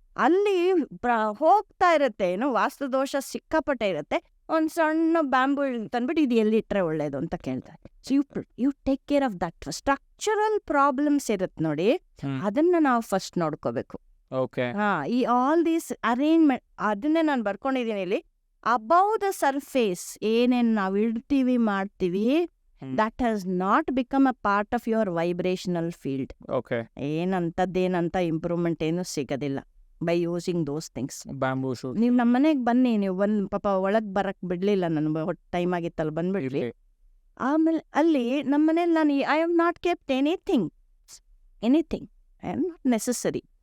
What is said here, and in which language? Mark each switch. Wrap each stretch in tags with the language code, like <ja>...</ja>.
<kn>ಅಲ್ಲಿ ಹೋಗ್ತಾ ಇರುತ್ತೆ, ಏನು ವಾಸ್ತು ದೋಷ ಸಿಕ್ಕಾಪಟ್ಟೆ ಇರುತ್ತೆ. ಒಂದು ಸಣ್ಣ ಬ್ಯಾಂಬೂ ತಂದ್ಬಿಟ್ಟು ಇದು ಎಲ್ಲಿ ಇಟ್ಟರೆ ಒಳ್ಳೇದು ಅಂತ ಕೇಳ್ತಾರೆ.</kn> <en>So you take care of that. Structural problems</en> <kn>ಇರುತ್ತೆ ನೋಡಿ, ಅದನ್ನ ನಾವು</kn> <en>first</en> <kn>ನೋಡ್ಕೋಬೇಕು. ಈ</kn> <en>all these arrangement,</en> <kn>ಅದನ್ನೇ ನಾನು ಬರ್ಕೊಂಡಿದ್ದೀನಿ ಇಲ್ಲಿ.</kn> <en>above the surface</en> <kn>ಏನೇನ್ ನಾವು ಇಡ್ತೀವಿ ಮಾಡ್ತೀವಿ,</kn> <en>that has not become a part of your vibrational field.</en> <kn>ಏನಂತ</kn> <en>improvement</en> <kn>ಏನು ಸಿಗೋದಿಲ್ಲ</kn> <en>By using those things. Bamboo shoot.</en> <kn>ನೀವು ನಮ್ಮ ಮನೆಗೆ ಬನ್ನಿ, ನೀವು ಬಂದು ಪಾಪ ಒಳಗೆ ಬರಕ್ ಬಿಡ್ಲಿಲ್ಲ, ನನ್ಗೆ ಟೈಮ್ ಆಗಿತ್ತಲ್ಲ ಬಂದ್ಬಿಡ್ರಿ. ಆಮೇಲೆ ಅಲ್ಲಿ ನಮ್ಮ ಮನೇಲಿ ನಾನು</kn> <en>I have not kept anything I am not necessary.</en>